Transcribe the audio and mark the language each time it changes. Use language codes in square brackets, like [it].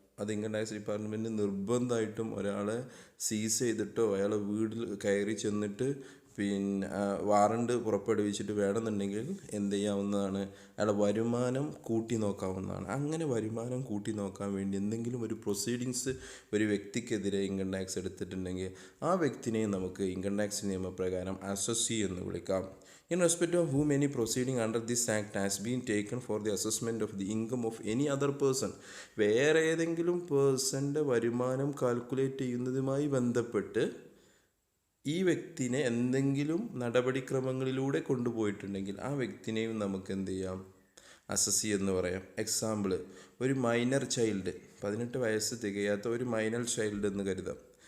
[ml] അത് income tax department നിർബന്ധമായിട്ടും ഒരാളെ സീസ് ചെയ്തിട്ടോ അയാളെ വീട്ടിൽ കയറി ചെന്നിട്ട് വാറണ്ട് പുറപ്പെടുവിച്ചിട്ട് വേണമെന്നുണ്ടെങ്കിൽ എന്ത് ചെയ്യാവുന്നതാണ്? അയാളുടെ വരുമാനം കൂട്ടി നോക്കാവുന്നതാണ്. അങ്ങനെ വരുമാനം കൂട്ടി നോക്കാൻ വേണ്ടി എന്തെങ്കിലും ഒരു പ്രൊസീഡിങ്സ് ഒരു വ്യക്തിക്കെതിരെ ഇൻകം ടാക്സ് എടുത്തിട്ടുണ്ടെങ്കിൽ ആ വ്യക്തിനെയും നമുക്ക് ഇൻകം ടാക്സ് നിയമപ്രകാരം അസസ്സി എന്ന് വിളിക്കാം. [en] In respect of whom any proceeding under this act has been taken for the assessment of the income of any other person. [ml] വേറെ ഏതെങ്കിലും പേഴ്സൻ്റെ വരുമാനം കാൽക്കുലേറ്റ് ചെയ്യുന്നതുമായി ബന്ധപ്പെട്ട് ഈ വ്യക്തിനെ എന്തെങ്കിലും നടപടിക്രമങ്ങളിലൂടെ കൊണ്ടുപോയിട്ടുണ്ടെങ്കിൽ ആ വ്യക്തിനെയും നമുക്ക് എന്ത് ചെയ്യാം? അസസ്സി എന്ന് പറയാം. എക്സാമ്പിൾ, ഒരു മൈനർ ചൈൽഡ്, 18 വയസ്സ് തികയാത്ത ഒരു മൈനർ ചൈൽഡ് എന്ന് കരുതാം.